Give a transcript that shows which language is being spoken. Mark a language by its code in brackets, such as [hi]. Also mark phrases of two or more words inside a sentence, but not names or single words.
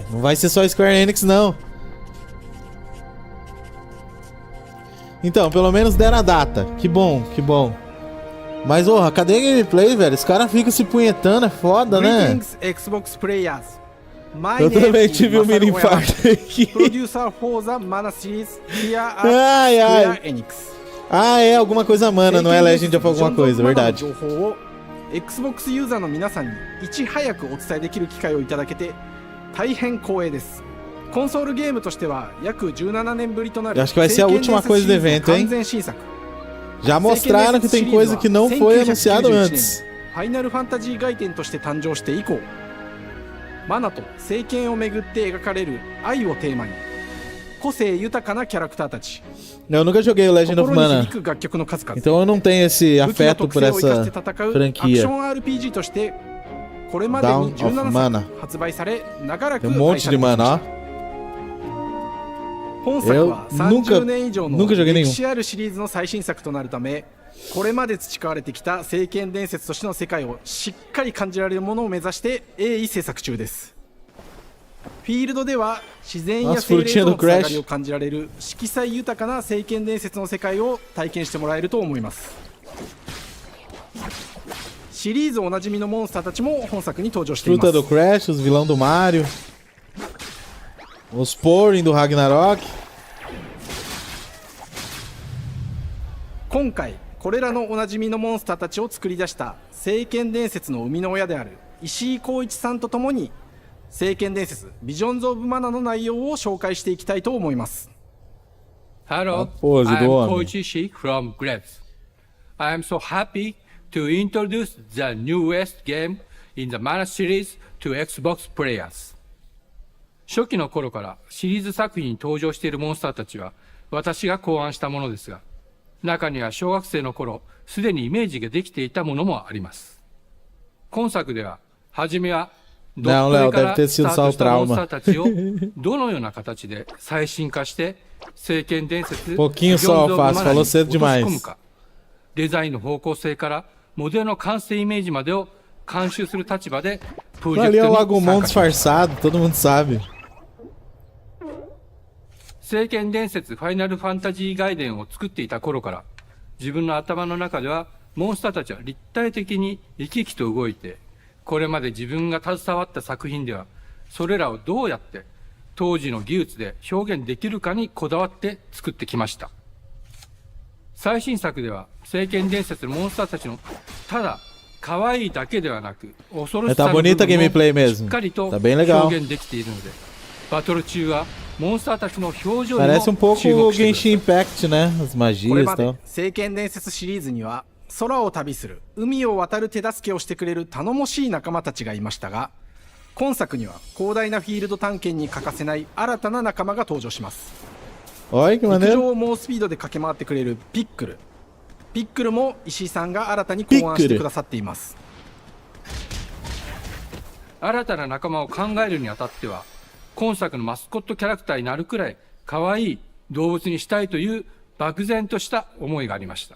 [pt] Não vai ser só Square Enix, não. Então, pelo menos deram a data. Que bom, que bom. Mas, orra, cadê a gameplay, velho? Os caras ficam se punhetando, é foda, né? [en] Xbox players. [pt] Eu também tive um mini infarto aqui. [en] Producer for the Mana series here at Square Enix. [pt] Ah, é alguma coisa Mana, não é Legend of alguma coisa, verdade. [ja] Xbox ユーザーの皆さんにいち早くお伝えできる機会をいただけて大変光栄です。コンソールゲームとしては約17年ぶりとなる [pt] Acho que vai ser a última coisa do evento, hein? Já mostraram que tem coisa que não foi anunciado antes. [ja] ファイナルファンタジー外伝として誕生して以降、マナと聖剣をめぐって描かれる愛をテーマに個性豊かなキャラクターたち。 [pt] Eu nunca joguei o Legend of Mana, então eu não tenho esse afeto por essa franquia. Down of Mana. Tem um monte de mana, ó. Eu nunca joguei nenhum. [ja] これまで培われてきた聖剣伝説としての世界をしっかり感じられるものを目指して鋭意制作中です。フィールドでは自然や精霊とのつながりを感じられる色彩豊かな聖剣伝説の世界を体験してもらえると思います。シリーズおなじみのモンスターたちも本作に登場しています。 [pt] Fruta do Crash, os vilão do Mario, os Porin do Ragnarok. [ja] 今回これらのおなじみのモンスターたちを作り出した聖剣伝説の生みの親である石井浩一さんとともに聖剣伝説ビジョンズ・オブ・マナの内容を紹介していきたいと思います。 [en] Hello, [pt] pose [en] I'm [pt] do homem. [en] Koichi from Grabs. I am so happy to introduce the newest game in the Mana series to Xbox players. [ja] 初期の頃からシリーズ作品に登場しているモンスターたちは私が考案したものですが、中には小学生の頃すでにイメージができていたものもあります。今作では初めはドット絵からスタートしたモンスターたちをどのような形で最新化して聖剣伝説 [pt] Pouquinho só, Fácil, falou cedo demais. [ja] デザインの方向性からモデルの完成イメージまでを監修する立場でプロジェク [pt] Ali é [ja] ト [pt] o [ja] に [pt] Agumon [ja] 参加します。 [pt] disfarçado, todo mundo sabe. [ja] 聖剣伝説ファイナルファンタジー外伝を作っていた頃から自分の頭の中ではモンスターたちは立体的に生き生きと動いて、これまで自分が携わった作品ではそれらをどうやって当時の技術で表現できるかにこだわって作ってきました。最新作では聖剣伝説のモンスターたちのただ可愛いだけではなく恐ろしさの部分をしっかりと表現できているので、バトル中はモンスターたちの表情にも [pt] Parece um pouco [ja] 注 [pt] o [ja] 目してください。 [pt] Genshin Impact, né? As [ja] これ [pt] magias [ja] ま [pt] e [ja] で [pt] tal. [ja] 聖剣伝説シリーズには空を旅する海を渡る手助けをしてくれる頼もしい仲間たちがいましたが、今作には広大なフィールド探検に欠かせない新たな仲間が登場します。 [pt] Olha que [ja] 陸 [pt] maneiro. [ja] 上を猛スピードで駆け回ってくれるピックル。ピックルも石井さんが新たに考案してくださっています。新たな仲間を考えるにあたっては、今作のマスコットキャラクターになるくらい可愛い動物にしたいという漠然とした思いがありました。